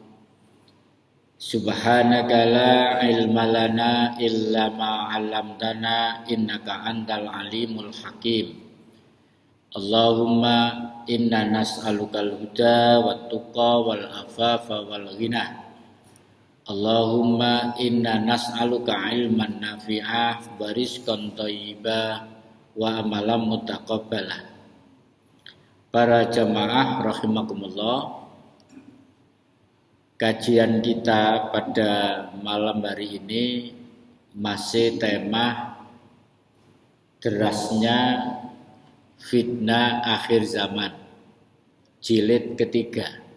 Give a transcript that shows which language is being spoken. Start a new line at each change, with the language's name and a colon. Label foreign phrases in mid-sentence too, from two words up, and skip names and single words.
Arabic: سبحانك لا علم لنا إلا ما علمتنا إنك أنت العليم الحكيم. اللهم إنا نسألك الهدى والتقى والعفاف والغنى. اللهم إنا نسألك علما نافعا ورزقا طيبا وعملا متقبلا.
Indonesian: Para jamaah rahimakumullah, kajian kita pada malam hari ini masih tema derasnya fitnah akhir zaman, jilid ketiga.